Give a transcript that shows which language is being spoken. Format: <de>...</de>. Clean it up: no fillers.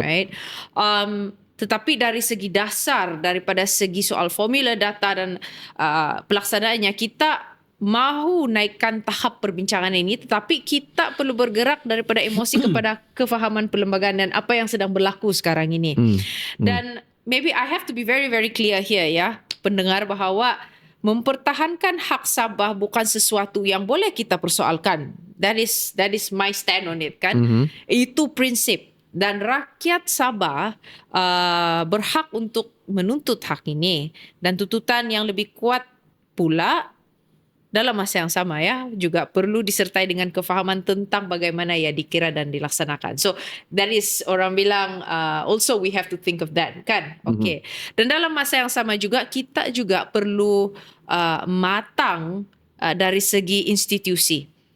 <ms>right? Tetapi dari segi dasar, daripada segi soal formula data dan pelaksanaannya, kita mahu naikkan tahap perbincangan ini, tetapi kita perlu bergerak daripada emosi kepada kefahaman perlembagaan dan apa yang sedang berlaku sekarang ini. Dan</ms> <en>maybe I have to be very very clear here</en> <ms>ya, pendengar, bahawa mempertahankan hak Sabah bukan sesuatu yang boleh kita persoalkan.</ms> <en>That is my stand on it kan.</en> <ms>Itu prinsip, dan rakyat Sabah berhak untuk menuntut hak ini, dan tuntutan yang lebih kuat pula dalam masa yang sama ya juga perlu disertai dengan kefahaman tentang bagaimana ya dikira dan dilaksanakan.</ms> <en>So that is,</en> <ms>orang bilang</ms> <en>also we have to think of that kan. Okay.</en> <ms>Dan dalam masa yang sama juga kita juga perlu matang dari segi institusi.</ms>